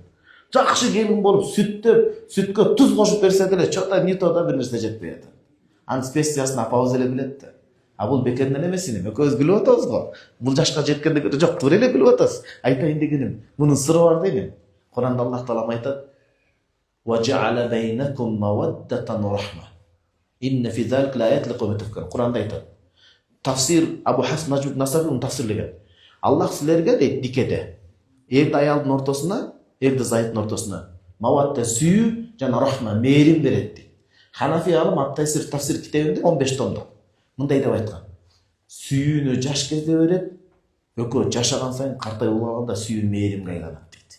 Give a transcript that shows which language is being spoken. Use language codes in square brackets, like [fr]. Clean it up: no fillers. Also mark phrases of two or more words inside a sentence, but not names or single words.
[ky] Жакшы келин болуп, сүткө туз кошуп берсе деле, [ru] чота не то [ky] да бир нерсе жетпей атат. Анын специясын апабыз эле билет да. Бул бекерден эмес эне, экөөбүз билип атабыз го. Бул жашка жеткенде жок, тура эле билип атасыз. Айтайын дегеним, мунун сыры бар дейм. Куранда Аллах таалам айтат: [ar] "وجعل بينكم مودة ورحمة. إن في ذلك لآيات لقوم تفكرون." [ky] Куранда айтат. Тафсир Абу Хасн Наджмут Насафи тафсирлеген. Аллах силерге дейт никеде, эрди аялдын ортосуна, эрди зайыптын ортосуна мавадда сүйүү жана рахма мээрим берет дейт. Ханафи алым Ат-Тайсир тафсир китебинде 15 томдо мындай деп айткан: сүйүүнү жаш кезде берет, экөө жашаган сайын картайып улганда сүйүү мээримге айланат дейт.